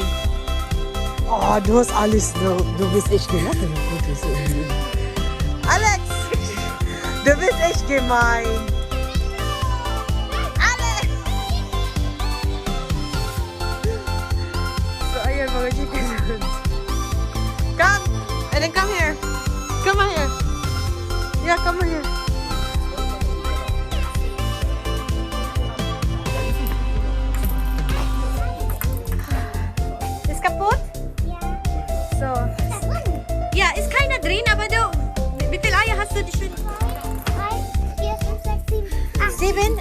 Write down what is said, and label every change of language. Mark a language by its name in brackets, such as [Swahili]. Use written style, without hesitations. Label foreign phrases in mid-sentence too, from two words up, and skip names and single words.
[German] Oh, du hast alles. Du bist echt gemein. Alex, du bist echt gemein. Alex. So, [Filipino] ayan mga chickens. [English] Come, and then come here. Come on here. Yeah, come on here. [German] Ist kaputt? Ja. So. Ja, ist keiner drin, aber du. Wie viele Eier hast du die schön? 3, 4, 5, 6, 7, 8.